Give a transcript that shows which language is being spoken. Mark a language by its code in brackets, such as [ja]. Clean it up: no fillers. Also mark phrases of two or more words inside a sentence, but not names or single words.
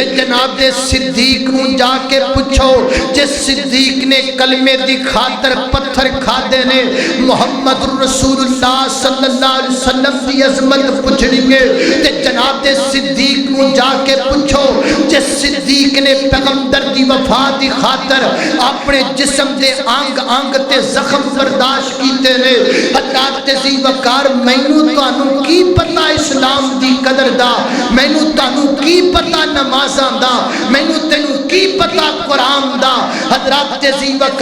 [pa] جناب صدیق نو جا کے پوچھو، جس صدیق نے کلمے دی خاطر پتھر کھا دے نے، [ar] محمد رسول اللہ صلی اللہ علیہ وسلم [pa] کی عظمت پوچھنی ہے تے جناب صدیق نو جا کے پوچھو جس صدیق نے پیغمبر دی وفا دی خاطر اپنے جسم دے آنگ آنگ تے زخم برداشت کیتے نے حضرت ذی وقار مینوں تانوں کی پتہ اسلام دی قدر دا مینوں تانوں کی پتہ نمازاں دا مینوں تینوں کی پتہ قرآن دا حضرت ذی وقار